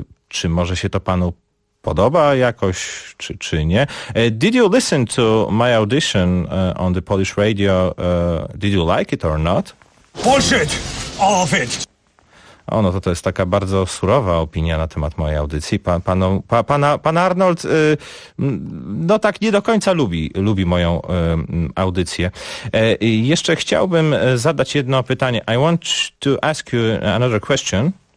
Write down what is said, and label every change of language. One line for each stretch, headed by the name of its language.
Polish: Czy może się to panu podoba jakoś, czy nie?
English: Did you listen to my audition on the Polish radio? Did you like it or not? Bullshit! All of it!
Polish: O, no to jest taka bardzo surowa opinia na temat mojej audycji. Pan Arnold no tak nie do końca lubi moją audycję. Jeszcze chciałbym zadać jedno pytanie.
English: I want to ask you another question.